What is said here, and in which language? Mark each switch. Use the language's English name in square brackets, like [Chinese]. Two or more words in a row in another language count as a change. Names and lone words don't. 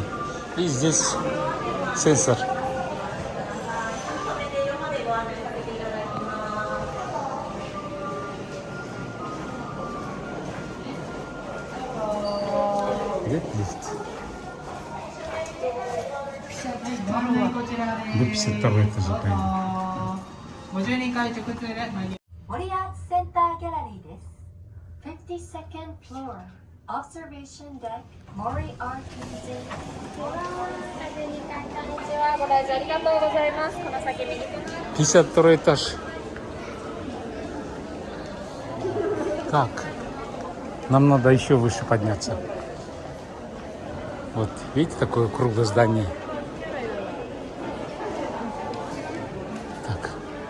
[Russian] И здесь сенсор. Где лифт? 52 этажа пойдем. [Japanese] 52 階直通で参り森アーツセンターギャラリーです。 [English] 52nd floor observation deck Mori Art Museum。 [Japanese] 52 階こんにちは。ご来場ありがとうございます。この先右手に。 [Russian] 52 этаж. Так, нам надо еще выше подняться. Вот, видите, такое круглое здание? Так.